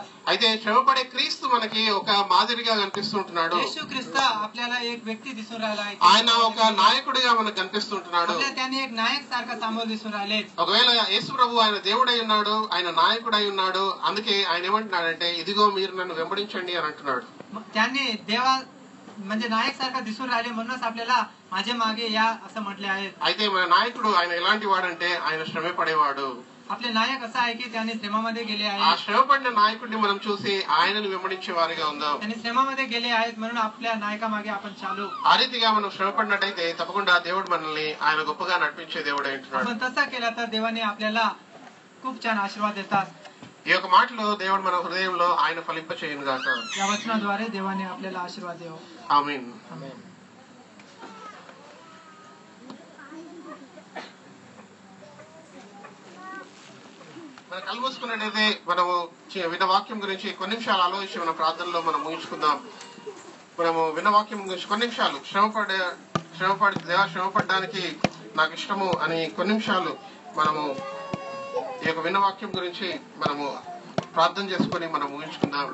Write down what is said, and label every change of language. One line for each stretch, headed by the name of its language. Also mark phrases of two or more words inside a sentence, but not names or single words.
Telugu: అయితే శ్రమపడే క్రీస్తు మనకి ఒక మాదిరిగా కనిపిస్తుంటున్నాడు.
Marathi: येशू ख्रिस्त आपल्याला एक व्यक्ती दिसून राहिला आहे.
Telugu: ఆయన ఒక నాయకుడిగా మనకు కనిపిస్తుంటున్నాడు.
Marathi: आपल्याला त्याने एक नायक सारखा समोर दिसून राहिले.
Telugu: ఒకవేళ యేసు ప్రభు ఆయన దేవుడై ఉన్నాడు, ఆయన నాయకుడై ఉన్నాడు, అందుకే ఆయన ఏమంటున్నాడంటే ఇదిగో మీరు నన్ను వెంబడించండి అని అంటున్నాడు.
Marathi: त्यांनी देवा म्हणजे नायक सारखा दिसून राहिले म्हणूनच आपल्याला माझे मागे या असं म्हटले आहे.
Telugu: అయితే మన నాయకుడు ఆయన ఎలాంటి వాడంటే ఆయన శ్రమ పడేవాడు.
Marathi: आपले नायक असा आहे की त्यांनी श्रमामध्ये गेले ఆ आहेत.
Telugu: శ్రమ పడిన నాయకుడిని మనం చూసి ఆయనను వెంబడించే వారిగా ఉందాం.
Marathi: त्यांनी श्रमामध्ये गेले आहेत म्हणून आपल्या नायकामागे आपण चालू.
Telugu: ఆ రీతిగా మనం శ్రమ పడినట్టయితే తప్పకుండా దేవుడు మనల్ని ఆయన గొప్పగా నడిపించే దేవుడు అంటున్నాడు.
Marathi: आपण तसा केला तर देवाने आपल्याला खूप छान आशीर्वाद देतात.
Telugu: ఈ యొక్క మాటలు దేవుడు మన హృదయంలో ఆయన ఫలింప చేయను గాక.
Marathi: या वचनाद्वारे देवाने आपल्याला आशीर्वाद देव.
Telugu: ఆమేన్. మన కళ్ళు మూసుకున్నట్టయితే మనము విన్న వాక్యం గురించి కొన్ని నిమిషాలు ఆలోచించి మన ప్రార్థనలో మనం ముగించుకుందాం. మనము విన్న వాక్యం గురించి కొన్ని నిమిషాలు శ్రమపడడానికి నాకు ఇష్టము అని కొన్ని నిమిషాలు మనము ఈ యొక్క విన్న వాక్యం గురించి మనము ప్రార్థన చేసుకొని మనం ముగించుకుందాం.